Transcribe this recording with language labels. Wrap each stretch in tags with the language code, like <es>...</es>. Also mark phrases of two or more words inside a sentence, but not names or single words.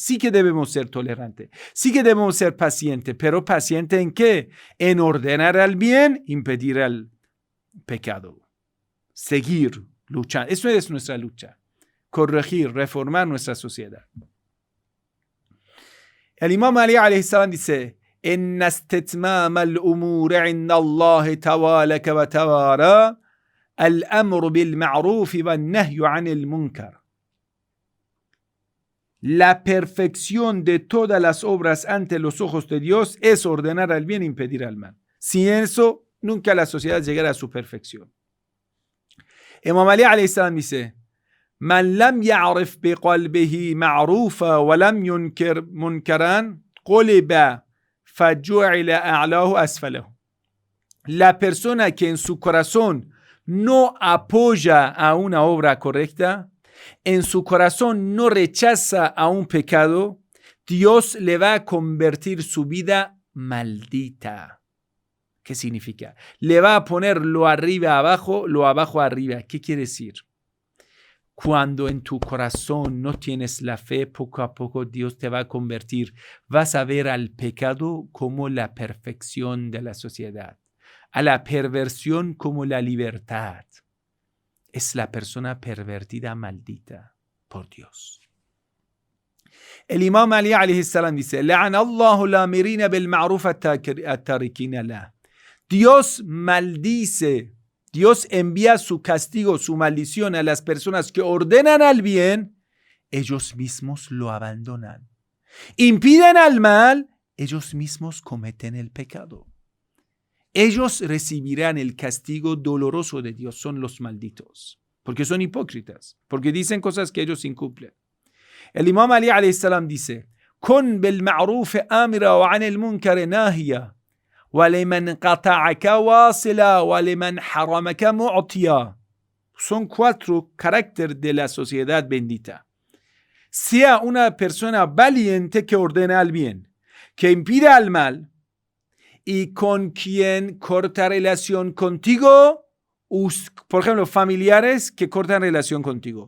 <es>Sí que debemos ser tolerantes, sí que debemos ser pacientes, pero ¿paciente en qué? En ordenar al bien, impedir el pecado. Seguir luchando. Eso es nuestra lucha. Corregir, reformar nuestra sociedad.</es> <ar>El Imam Ali عليه السلام dice: إن استتمام الأمور عند الله تبارك وتعالى الأمر بالمعروف والنهي عن المنكر.</ar> <es>La perfección de todas las obras ante los ojos de Dios es ordenar al bien e impedir al mal. Sin eso, nunca la sociedad llegará a su perfección.</es> <ar>Imam Ali عليه السلام dice: من لم يعرف بقلبه معروفا ولم ينكر منكرا قلب فجعل أعلاه أسفله.</ar> <es>La persona que en su corazón no apoya a una obra correcta, en su corazón no rechaza a un pecado, Dios le va a convertir su vida maldita. ¿Qué significa? Le va a poner lo arriba abajo, lo abajo arriba. ¿Qué quiere decir? Cuando en tu corazón no tienes la fe, poco a poco Dios te va a convertir. Vas a ver al pecado como la perfección de la sociedad, a la perversión como la libertad. Es la persona pervertida, maldita por Dios.</es> <ar>El Imam Ali عليه السلام dice: "لعن الله الآمرين ب المعروف التاركين له."</ar> <es>Dios maldice, Dios envía su castigo, su maldición a las personas que ordenan al bien, ellos mismos lo abandonan. Impiden al mal, ellos mismos cometen el pecado. Ellos recibirán el castigo doloroso de Dios, son los malditos, porque son hipócritas, porque dicen cosas que ellos incumplen.</es> <ar>El Imam Ali عليه السلام dice: "كن ب المعروف آمرا و عن المنكر ناهيا، و لمن قطعك واصلا، و لمن حرمك معطيا."</ar> <es>Son 4 caracteres de la sociedad bendita. Sea una persona valiente que ordena al bien, que impide al mal, y con quien corta relación contigo, por ejemplo, familiares que cortan relación contigo.</es>